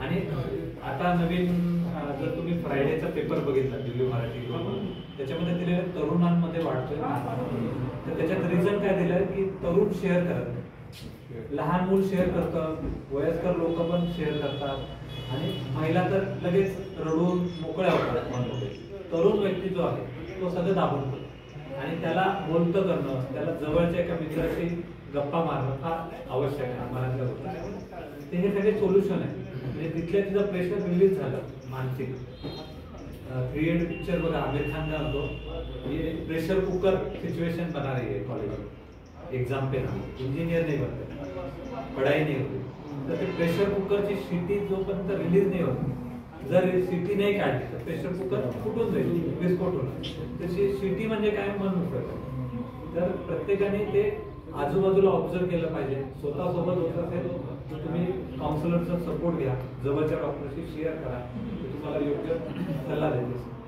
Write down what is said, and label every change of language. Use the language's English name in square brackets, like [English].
[Marathi] आणि आता नवीन जर तुम्ही फ्रायडेचा पेपर बघितला दिल्ली मराठी, त्याच्यामध्ये दिलेलं तरुणांमध्ये वाढतोय, तर त्याच्यात रिझन काय दिलंय की तरुण शेअर करत नाही, लहान मूल शेअर करतं, वयस्कर लोक पण शेअर करतात आणि महिला तर लगेच रडून मोकळ्या होतात. तरुण व्यक्ती जो आहे तो सगळं दाबून पडतो आणि त्याला बोलतं करणं, त्याला जवळच्या एका मित्राशी गप्पा मारणं फार आवश्यक आहे मनातल्या गोष्टी. ते हे सगळे सोल्युशन आहे. म्हणजे तिथल्या तिथं प्रेशर रिलीज झालं मानसिक. 3 इडियट पिक्चर बघा, आमिर खान का होतो, [Hindi] ये प्रेशर कुकर सिचुएशन बना रही है कॉलेज में, एग्जाम पे ना इंजीनियर नहीं बनते, पढ़ाई नहीं होती. [Marathi] तर ते प्रेशर कुकरची शिटी जोपर्यंत रिलीज नाही होत, जर शिटी नाही काढली तर प्रेशर कुकर फुटून जाईल, विस्फोट होणार. तशी शिटी म्हणजे काय, मन मोकळं. तर प्रत्येकाने ते आजूबाजूला ऑब्झर्व केलं पाहिजे. स्वतःसोबत होत असेल तर तुम्ही काउन्सिलरचा सपोर्ट घ्या, जवळच्या डॉक्टरशी शेअर करा, ते तुम्हाला योग्य सल्ला देते.